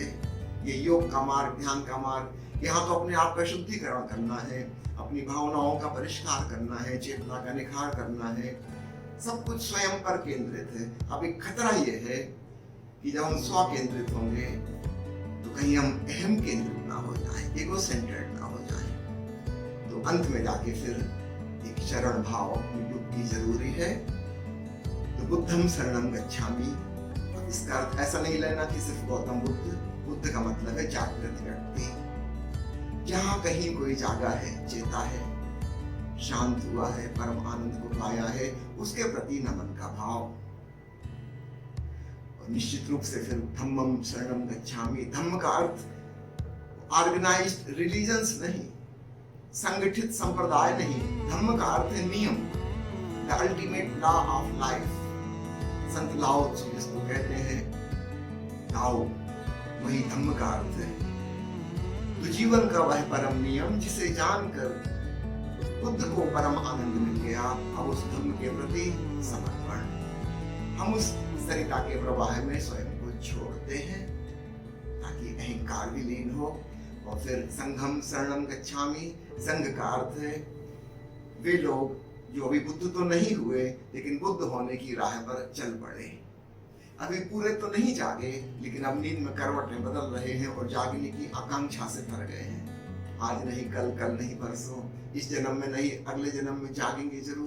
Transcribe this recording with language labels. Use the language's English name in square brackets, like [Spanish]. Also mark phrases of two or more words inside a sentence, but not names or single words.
[Hindi] ये योग का मार्ग, ध्यान का मार्ग, यहाँ तो अपने आप का शुद्धिकरण करना है, अपनी भावनाओं का परिष्कार करना है, चेतना का निखार करना है, सब कुछ स्वयं पर केंद्रित है। अब एक खतरा ये है कि जब हम स्व केंद्रित होंगे तो कहीं हम अहम केंद्रित ना हो जाए, [English] ego centred [Hindi] ना हो जाए। तो अंत में जाके फिर एक शरण भाव अपनी युक्ति जरूरी है। [Pali] तो बुद्धम शरणम गच्छामि। [Hindi] इसका अर्थ ऐसा नहीं लेना कि सिर्फ गौतम बुद्ध। बुद्ध का मतलब है जागृत व्यक्ति। जहाँ कहीं कोई जागा है, चेता है, शांत हुआ है, परम आनंद को पाया है, उसके प्रति नमन का भाव। और निश्चित रूप से फिर [Pali] धम्मम शरणम गच्छामि। [Hindi] धम्म का अर्थ [English] organised religions [Hindi] नहीं, संगठित संप्रदाय नहीं। धम्म का अर्थ है नियम, [English] the ultimate law of life. [Hindi] संत लाओ जिसको कहते हैं ताओ, वही धम्म का अर्थ है। तो जीवन का वह परम नियम जिसे जानकर बुद्ध को परम आनंद मिल गया। अब उस धम्म के प्रति समर्पण, हम उस सरिता के प्रवाह में स्वयं को छोड़ते हैं ताकि अहंकार विलीन हो। [Pali] और फिर संघम शरणम गच्छामि। [Hindi] संघ का अर्थ है वे लोग जो अभी बुद्ध तो नहीं हुए लेकिन बुद्ध होने की राह पर चल पड़े। अभी पूरे तो नहीं जागे लेकिन अब नींद में करवटें बदल रहे हैं और जागने की आकांक्षा से भर गए हैं। आज नहीं कल, कल नहीं परसों, इस जन्म में नहीं अगले जन्म में जागेंगे जरूर।